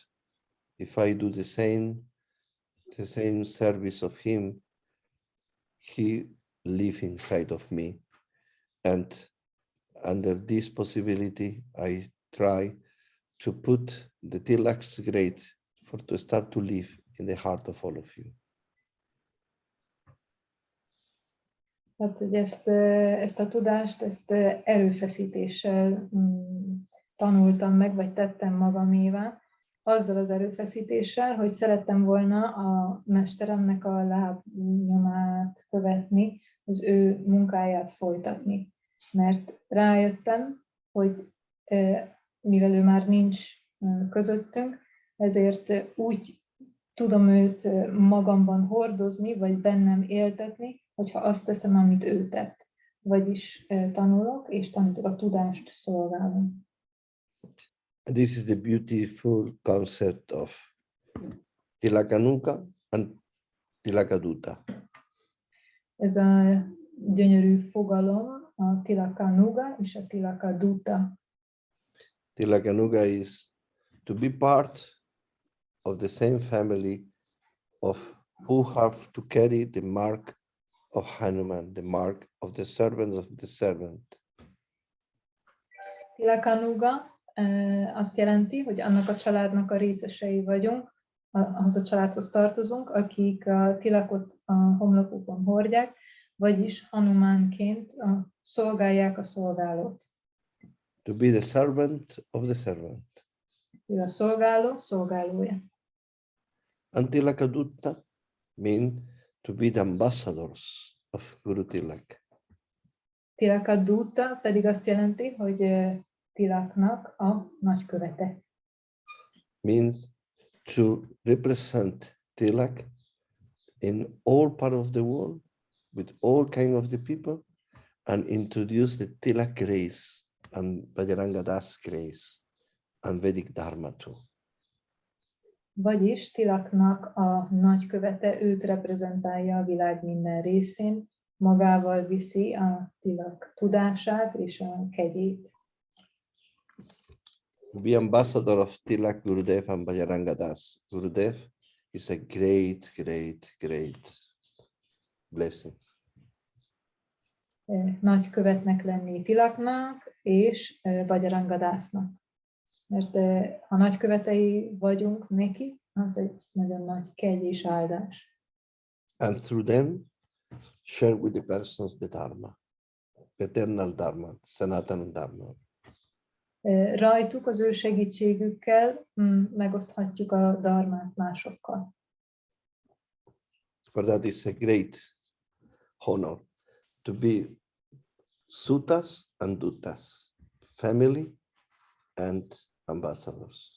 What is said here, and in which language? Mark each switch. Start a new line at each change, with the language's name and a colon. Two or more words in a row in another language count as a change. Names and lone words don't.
English: If I do the same service of him, he lives inside of me. And under this possibility, I try to put the Tilak's grade to start to live in the heart of all of you.
Hungarian: Hát, hogy ezt a tudást, ezt erőfeszítéssel tanultam meg, vagy tettem magamévá, azzal az erőfeszítéssel, hogy szerettem volna a mesteremnek a lábnyomát követni, az ő munkáját folytatni. Mert rájöttem, hogy mivel ő már nincs közöttünk, ezért úgy tudom őt magamban hordozni, vagy bennem éltetni, hogyha azt teszem, amit ő tett. Vagyis tanulok, és tanítok, a tudást szolgálom.
English: This is the beautiful concept of Tilakanuga and Tilakaduta.
Hungarian: Ez a gyönyörű fogalom, a Tilakanuga és a Tilakaduta.
English: Tilakanuga is to be part of the same family of who have to carry the mark of Hanuman, the mark of the servant of the servant.
Hungarian: Tilakanuga azt jelenti, hogy annak a családnak a részesei vagyunk, ahhoz a családhoz tartozunk, akik a tilakot a homlokukon hordják, vagyis Hanumánként szolgálják a szolgálót.
English: To be the servant of the servant.
Hungarian: Ő a szolgáló szolgálója.
English: And Tilakadutta mean to be the ambassadors of Guru Tilak.
Hungarian: Tilakaduta pedig azt jelenti, hogy Tilaknak a nagykövete.
English: Means to represent Tilak in all part of the world with all kind of the people and introduce the Tilak grace and Bajranga Das grace and Vedic Dharma too.
Hungarian: Vagyis Tilaknak a nagykövete őt reprezentálja a világ minden részén, magával viszi a Tilak tudását és a kegyét.
English: Be ambassador of Tilak, Gurudev and Bajranga Das. Gurudev is a great, great, great blessing.
Hungarian: Nagykövetnek lenni Tilaknak és Bajranga Dasnak. Mert ha nagykövetei vagyunk neki, az egy nagyon nagy kegy és áldás.
English: And through them, share with the persons the Dharma, the eternal Dharma, Sanatana Dharma.
Hungarian: Rajtuk, az ő segítségükkel megoszthatjuk a dharmát másokkal.
English: For that is a great honor to be Sutas and Dutas, family and ambassadors.